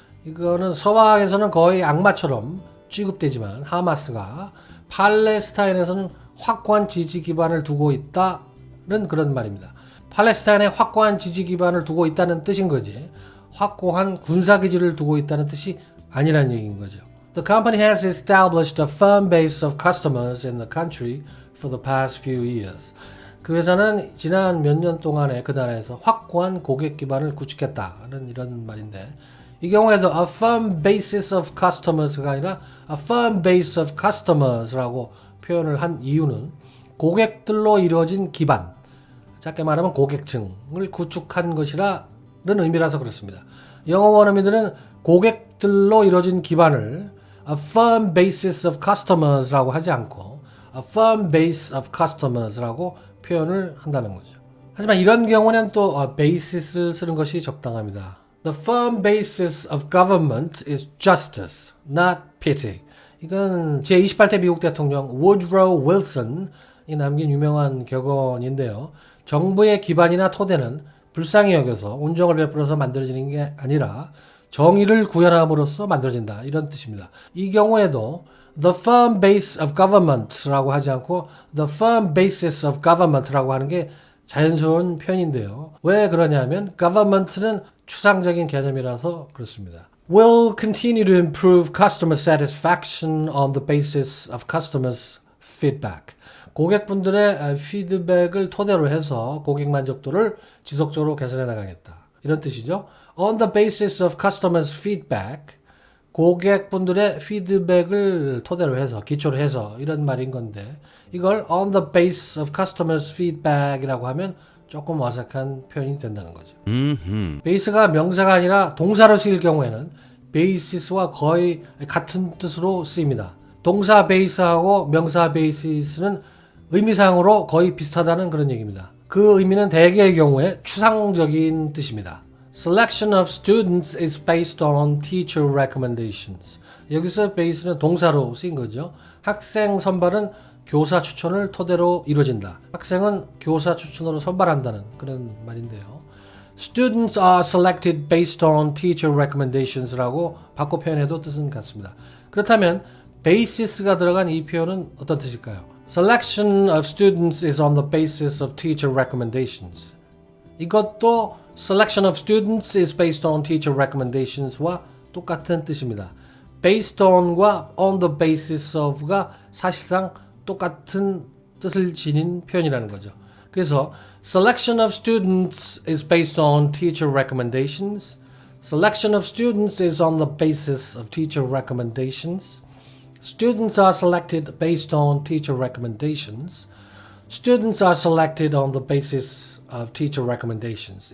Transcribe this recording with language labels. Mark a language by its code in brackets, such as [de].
[ko] 이거는 서방에서는 거의 악마처럼 취급되지만 하마스가 팔레스타인에서는 확고한 지지 기반을 두고 있다는 그런 말입니다. 팔레스타인에 확고한 지지 기반을 두고 있다는 뜻인 거지, 확고한 군사기지를 두고 있다는 뜻이 아니라는 얘기인 거죠. [en] The company has established a firm base of customers in the country for the past few years. [ko] 그 회사는 지난 몇 년 동안에 그 나라에서 확고한 고객 기반을 구축했다는 이런 말인데, 이 경우에도 [en] a firm basis of customers [ko] 가 아니라 [en] a firm base of customers [ko] 라고 표현을 한 이유는 고객들로 이루어진 기반, 짧게 말하면 고객층을 구축한 것이라는 의미라서 그렇습니다. 영어 원어민들은 고객들로 이루어진 기반을 [en] a firm basis of customers [ko] 라고 하지 않고 [en] a firm base of customers [ko] 라고 표현을 한다는 거죠. 하지만 이런 경우는 또 basis를 쓰는 것이 적당합니다. [en] The firm basis of government is justice, not pity. [ko] 이건 제28대 미국 대통령 우드로 윌슨이 남긴 유명한 격언인데요. 정부의 기반이나 토대는 불쌍히 여겨서 온정을 베풀어서 만들어지는 게 아니라 정의를 구현함으로써 만들어진다. 이런 뜻입니다. 이 경우에도 [en] the firm base of government [ko] 라고 하지 않고 [en] the firm basis of government [ko] 라고 하는 게 자연스러운 표현인데요. 왜 그러냐면 government는 추상적인 개념이라서 그렇습니다. [en] Will continue to improve customer satisfaction on the basis of customers' feedback. [ko] 고객분들의 피드백을 토대로 해서 고객 만족도를 지속적으로 개선해 나가겠다. 이런 뜻이죠. [en] On the basis of customers' feedback, [ko] 고객분들의 피드백을 토대로 해서, 기초로 해서 이런 말인 건데 이걸 [en] on the base of customers' feedback [ko] 이라고 하면 조금 어색한 표현이 된다는 거죠. 베이스가 명사가 아니라 동사로 쓰일 경우에는 basis와 거의 같은 뜻으로 쓰입니다. 동사 base하고 명사 basis는 의미상으로 거의 비슷하다는 그런 얘기입니다. 그 의미는 대개의 경우에 추상적인 뜻입니다. [en] Selection of students is based on teacher recommendations. [ko] 여기서 base는 동사로 쓰인 거죠. 학생 선발은 교사 추천을 토대로 이루어진다. 학생은 교사 추천으로 선발한다는 그런 말인데요. [en] Students are selected based on teacher recommendations [ko] 라고 바꿔 표현해도 뜻은 같습니다. 그렇다면 basis가 들어간 이 표현은 어떤 뜻일까요? [en] Selection of students is on the basis of teacher recommendations. [ko] 이것도 [en] Selection of students is based on teacher recommendations [ko] 와 똑같은 뜻입니다. Based on과 [en] on the basis of [ko] 가 사실상 똑같은 뜻을 지닌 표현이라는 거죠. [en] 그래서 Selection of students is based on teacher recommendations. Selection of students is on the basis of teacher recommendations. Students are selected based on teacher recommendations. Students are selected on the basis of teacher recommendations.